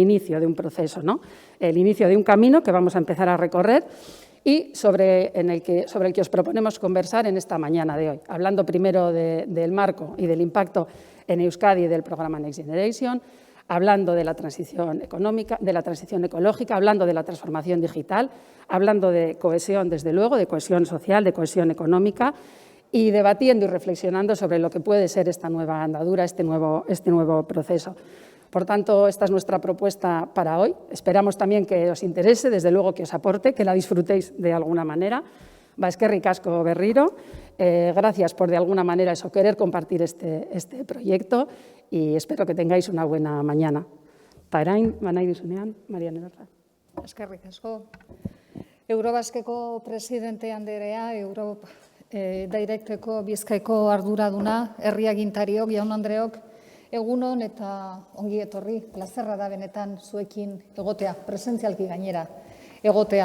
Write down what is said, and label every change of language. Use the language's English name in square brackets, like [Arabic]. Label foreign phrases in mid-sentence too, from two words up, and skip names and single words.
[Spanish] inicio de un proceso, ¿no?, el inicio de un camino que vamos a empezar a recorrer y sobre el que os proponemos conversar en esta mañana de hoy, hablando primero del marco y del impacto en Euskadi del programa Next Generation, hablando de la transición económica, de la transición ecológica, hablando de la transformación digital, hablando de cohesión, desde luego, de cohesión social, de cohesión económica, y debatiendo y reflexionando sobre lo que puede ser esta nueva andadura, este nuevo proceso. Por tanto, esta es nuestra propuesta para hoy. Esperamos también que os interese, desde luego que os aporte, que la disfrutéis de alguna manera. [Basque] Eskerrik asko berriro. [Spanish] Gracias por, de alguna manera, querer compartir este proyecto y espero que tengáis una buena mañana. [Basque] Tarain, banai duzunean, Mariane Berra. Eskerrik asko. Eurobaskeko presidente anderea, Directeko Bizkaiko arduraduna, herri agintariok, jaun-andreok, egunon eta ongi etorri, plazerra da benetan zuekin egotea, presentzialki gainera egotea.